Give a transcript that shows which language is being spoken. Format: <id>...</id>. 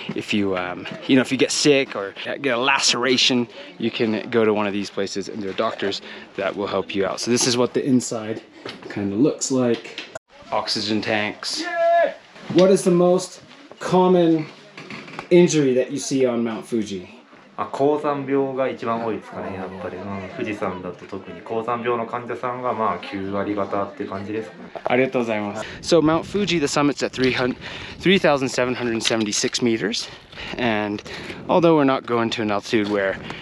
<en>If you, you know, if you get sick or get a laceration, you can go to one of these places and there are doctors that will help you out. So this is what the inside kind of looks like. Oxygen tanks. What is the most common injury that you see on Mt Fuji?</en> <ja>高山病が一番多いですかね、やっぱり、富士山だと特に高山病の患者さんがまあ9割方って感じですかね。ありがとうございます。</ja> <en>So Mount Fuji, the summit's at 3,776 meters, and although we're not going to an altitude where</en>